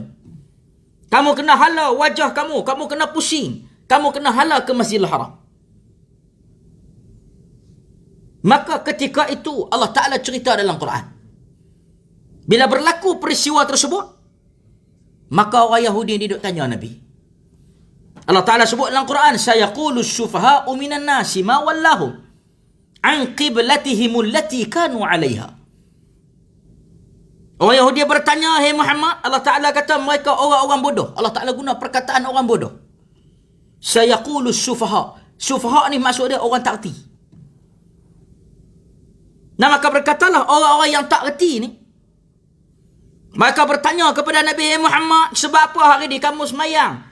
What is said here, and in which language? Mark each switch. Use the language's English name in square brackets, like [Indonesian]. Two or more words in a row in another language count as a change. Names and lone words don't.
[Malay] Kamu kena hala wajah kamu, kamu kena pusing, kamu kena hala ke Masjidil Haram." Maka ketika itu Allah Ta'ala cerita dalam Quran. Bila berlaku peristiwa tersebut, maka orang Yahudi duduk tanya Nabi. Allah Ta'ala sebut dalam Quran, [Arabic] "سيقول السفهاء من الناس ما ولاهم عن قبلتهم التي كانوا عليها." [Malay] Orang Yahudi bertanya, "Hai Muhammad," Allah Ta'ala kata mereka orang-orang bodoh. Allah Ta'ala guna perkataan orang bodoh. [Arabic] سيقول السفهاء. [Malay] Syufaha ni maksud dia orang tak erti. Maka berkatalah orang-orang yang tak erti ni, mereka bertanya kepada Nabi Muhammad, "Sebab apa hari ni kamu semayang?